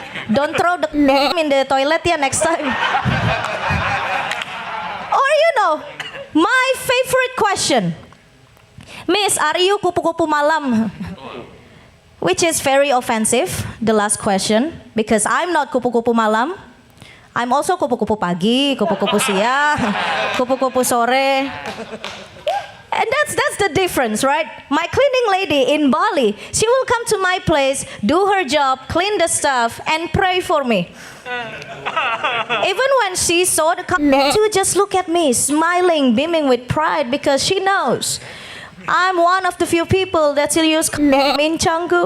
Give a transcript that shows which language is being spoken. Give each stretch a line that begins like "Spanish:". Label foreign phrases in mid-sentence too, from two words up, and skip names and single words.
English: Don't throw the in the toilet, yeah, next time. Or my favorite question. Miss, are you
Indonesian: kupu-kupu malam?
English: Which is very offensive, the last question, because I'm not
Indonesian: kupu-kupu malam.
English: I'm also
Indonesian: kupu-kupu pagi, kupu-kupu siang, kupu-kupu sore.
English: And that's the difference, right? My cleaning lady in Bali, she will come to my place, do her job, clean the stuff, and pray for me. Even when she saw the cup, she would just look at me, smiling, beaming with pride, because she knows I'm one of the few people that still use in Canggu.